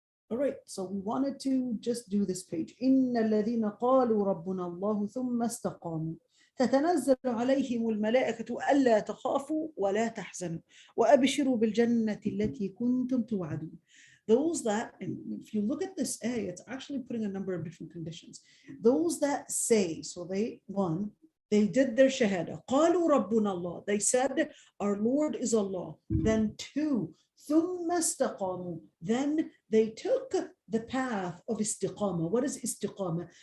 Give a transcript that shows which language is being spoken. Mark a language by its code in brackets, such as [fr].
[en] All right, so we wanted to just do this page. [ar] إن الذين قالوا ربنا الله ثم استقاموا تتنزل عليهم الملائكة ألا تخافوا ولا تحزنوا وأبشروا بالجنة التي كنتم توعدون. [en] Those that, and if you look at this ayah, it's actually putting a number of different conditions. Those that say, so they did their shahada. [ar] قالوا ربنا الله. [en] They said, our Lord is Allah. Then two, [ar] ثم استقاموا. [en] Then they took the path of istiqama. What is istiqama?